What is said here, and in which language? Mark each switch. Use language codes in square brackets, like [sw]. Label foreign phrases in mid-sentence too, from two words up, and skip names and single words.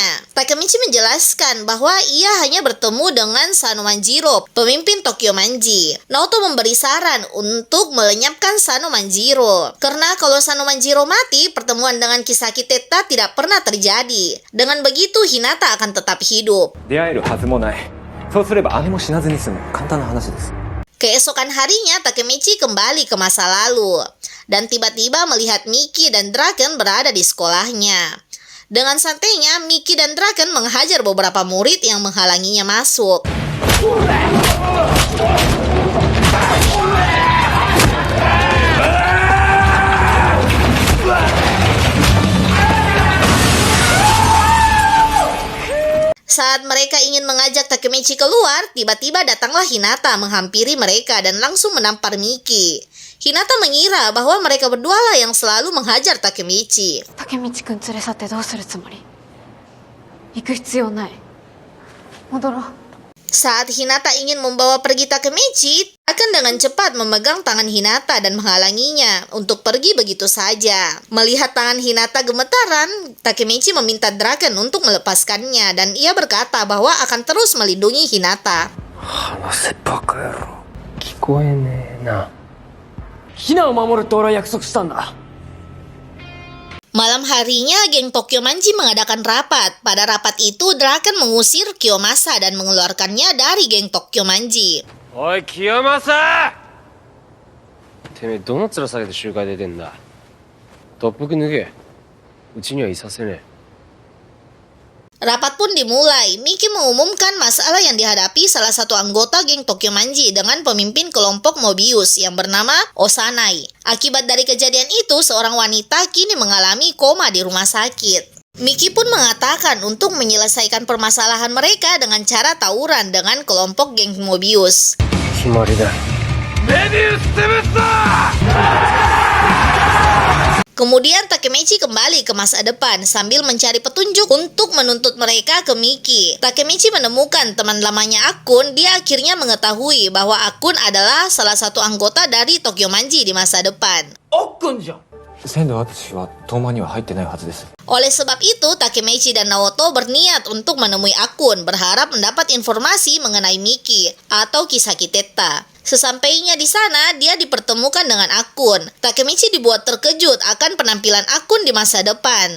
[id] Takemichi menjelaskan bahwa ia hanya bertemu dengan Sano Manjiro, pemimpin Tokyo Manji. Naoto memberi saran untuk melenyapkan Sano Manjiro. Karena kalau Sano Manjiro mati, pertemuan dengan Kisaki Teta tidak pernah terjadi. Dengan begitu, Hinata akan tetap hidup. [ja] 出会えるはずもない。そうすれば姉も死なずに済む。簡単な話です。 [id] Keesokan harinya, Takemichi kembali ke masa lalu dan tiba-tiba melihat Miki dan Draken berada di sekolahnya. Dengan santainya, Miki dan Draken menghajar beberapa murid yang menghalanginya masuk. Saat mereka ingin mengajak Takemichi keluar, tiba-tiba datanglah Hinata menghampiri mereka dan langsung menampar Miki. Hinata mengira bahwa mereka berdualah yang selalu menghajar Takemichi. [ja] 竹道くん連れ去ってどうするつもり？行く必要ない。戻ろう。 [id] Saat Hinata ingin membawa pergi Takemichi, akan dengan cepat memegang tangan Hinata dan menghalanginya untuk pergi begitu saja. Melihat tangan Hinata gemetaran, Takemichi meminta Draken untuk melepaskannya dan ia berkata bahwa akan terus melindungi Hinata. [ja] 話せバカ野郎。聞こえねえな。ヒナを守るって俺は約束したんだ。 [id] Malam harinya, geng Tokyo Manji mengadakan rapat. Pada rapat itu, Draken mengusir Kiyomasa dan mengeluarkannya dari geng Tokyo Manji. [ja] おい清正、てめえどの面下げて集会出てんだ。特服脱げ。うちにはいさせねえ。 [id] Rapat pun dimulai. Miki mengumumkan masalah yang dihadapi salah satu anggota geng Tokyo Manji dengan pemimpin kelompok Mobius yang bernama Osanai. Akibat dari kejadian itu, seorang wanita kini mengalami koma di rumah sakit. Miki pun mengatakan untuk menyelesaikan permasalahan mereka dengan cara tawuran dengan kelompok geng Mobius. [ja] 決まりだ。メビウステムスター。 [id] Kemudian Takemichi kembali ke masa depan sambil mencari petunjuk untuk menuntut mereka ke Miki. Takemichi menemukan teman lamanya Akun. Dia akhirnya mengetahui bahwa Akun adalah salah satu anggota dari Tokyo Manji di masa depan. [ja] あっくんじゃん。仙道敦は東馬には入ってないはずです。 [id] Oleh sebab itu, Takemichi dan Naoto berniat untuk menemui Akun, berharap mendapat informasi mengenai Miki atau Kisaki Teta. Sesampainya di sana, dia dipertemukan dengan Akun. Takemichi dibuat terkejut akan penampilan Akun di masa depan.